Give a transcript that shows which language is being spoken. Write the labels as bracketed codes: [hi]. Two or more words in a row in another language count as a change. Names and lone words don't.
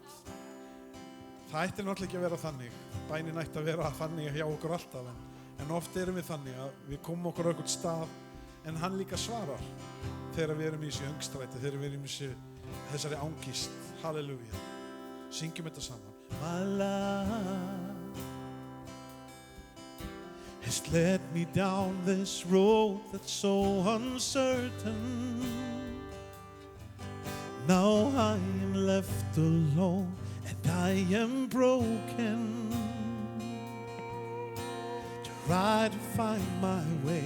[is] Það ætti náttúrulega ekki að vera þannig. Bænin ætti að vera þannig hjá okkur alltaf, en oft erum við þannig að við komum okkur á einhvern stað, en hann líka svarar þegar við erum í þessu öngstræti, þegar við erum í þessari ángist. Halleluja. Syngjum þetta saman. [en] My life has led me down this road that's so uncertain. Now I am left alone and I am broken. Try to find my way.